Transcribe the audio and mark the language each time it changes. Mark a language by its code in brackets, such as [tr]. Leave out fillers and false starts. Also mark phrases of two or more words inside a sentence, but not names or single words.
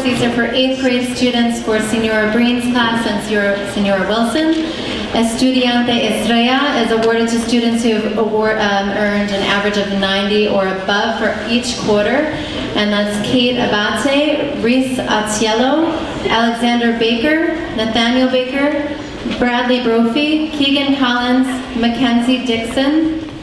[en] These are for 8th grade students for Senora Breen's class and Senora Wilson. Estudiante Estrella is awarded to students who have earned an average of 90 or above for each quarter. And that's Kate Abate, Reese Atiello, Alexander Baker, Nathaniel Baker, Bradley Brophy, Keegan Collins, Mackenzie Dixon,